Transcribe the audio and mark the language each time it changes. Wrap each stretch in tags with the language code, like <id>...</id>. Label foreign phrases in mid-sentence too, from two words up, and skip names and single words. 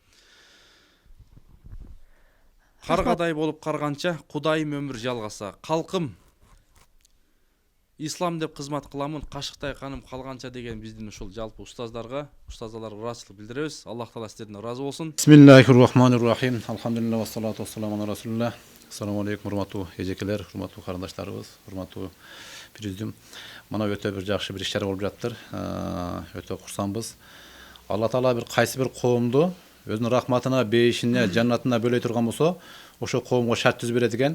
<ky>Каргадай болуп карганча, Кудайым өмүр жалгаса, калкым ислам деп кызмат кыламын, кашыктай каным калганча деген биздин ушул жалпы устаздарга, устазаларга ыраазычылык билдиребиз. Аллах Таала сиздерден ыраазы болсун.</ky> <ar>بسم الله الرحمن الرحيم. الحمد لله والصلاة والسلام على رسول الله. السلام عليكم,</ar> <ky>урматтуу эжекелер, урматтуу карындаштарыбыз, урматтуу президиум. Мына өтө бир жакшы бир ишчер болуп жаттыр. Өтө курсанбыз. Алла Таала бир кайсы бир коомду өзүнүн рахматына, бейишине, жаннатына бөлөй турган болсо, ошол коомго шарт түзүп берет экен.</ky>